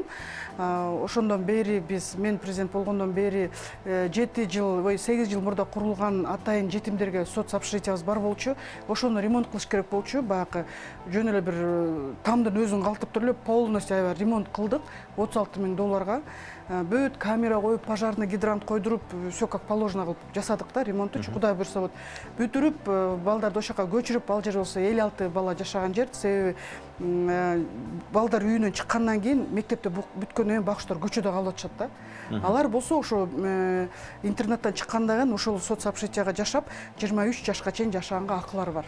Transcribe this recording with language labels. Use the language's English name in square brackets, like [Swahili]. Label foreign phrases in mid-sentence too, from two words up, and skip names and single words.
[Kyrgyz] Ошондон бери мен президент болгондон бери 8 жыл мурда курулган атайын жетимдерге соцобщежитиябыз бар болчу. Ошону ремонт кылыш керек болчу. Баягы жөн эле бир тамдын өзүн калтып туруп эле полностью аябай ремонт кылдык. $36,000 Бөт камера коюп, [Russian] пожарный гидрант [Kyrgyz] койдуруп, [Russian] все как положено [Kyrgyz] кылып жасадык да, ремонттучу. Кудай буйрса вот. Бүтүрүп, балдарды ошока көчүрүп, ал жер болсо 56 бала жашаган жер. Себеби балдар үйүнөн чыккандан кийин мектепте бүткөндөн кийин багыштар көчөдө калып атышат да. Алар болсо ошо интернеттен чыккандан кийин ошол соцобщежитияга жашап, 23 жашка чейин жашаганга акылары бар.